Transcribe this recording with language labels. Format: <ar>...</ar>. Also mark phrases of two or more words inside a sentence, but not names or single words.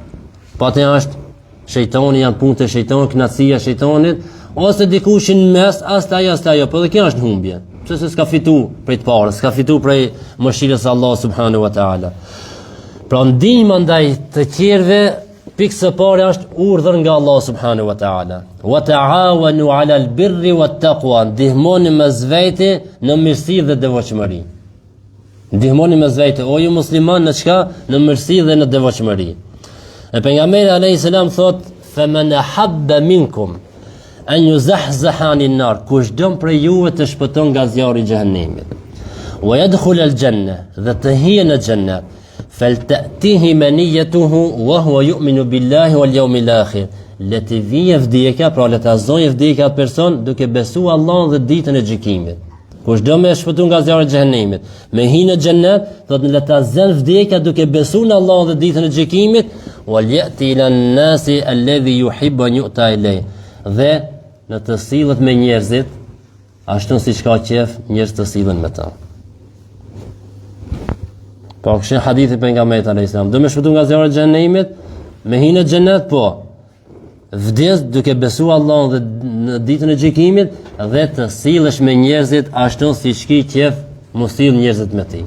<sq>Po atë është shejtani, janë punë të shejtanit, kënaqësia e shejtanit, ose dikush në mes, as ajo, po dhe kjo është humbje. Pse se s'ka fitu prej të parës, s'ka fitu prej mëshirës së Allahut</sq> <ar>سبحانه وتعالى.</ar> <sq>Pra ndihma ndaj të tjerëve pikë së parë është urdhër nga Allah</sq> <ar>سبحانه وتعالى. وتعاونوا على البر والتقوى,</ar> <sq>ndihmoni mes vete në mirësi dhe devotshmëri. Ndihmoni mes vete, o ju musliman, në çka? Në mirësi dhe në devotshmëri. E pejgamberi</sq> <ar>عليه السلام</ar> <sq>thot:</sq> <ar>"فمن أحب منكم أن يزحزح عن النار",</ar> <sq>kush don prej juve të shpëton nga zjarri i xhehenemit,</sq> <ar>ويدخل الجنة,</ar> <sq>dhe të hijë në xhennet,</sq> <ar>فلتأته منيته وهو يؤمن بالله واليوم الآخر.</ar> <sq>Le të vijë vdekja, pra le të azojë vdekja atë person duke besuar Allahun dhe ditën e gjykimit. Kush do me shpëtu nga zjarri i xhehenemit, me hinë në xhennet, thot le ta zën vdekja duke besuar në Allahun dhe ditën e gjykimit,</sq> <ar>وليأت إلى الناس الذي يحب أن يؤتى إليه.</ar> <sq>Dhe në të sillet me njerëzit, ashtu siç ka qef njerëz të sillen me ta. Po kështu hadithi pejgamberit</sq> <ar>عليه السلام,</ar> <sq>do me shpëtu nga zjarri i xhehenemit, me hinë në xhennet, po vdes duke besuar Allahun dhe në ditën e gjykimit dhe të sillesh me njerëzit ashtu siç ki qef mos sill njerëzit me ti.</sq>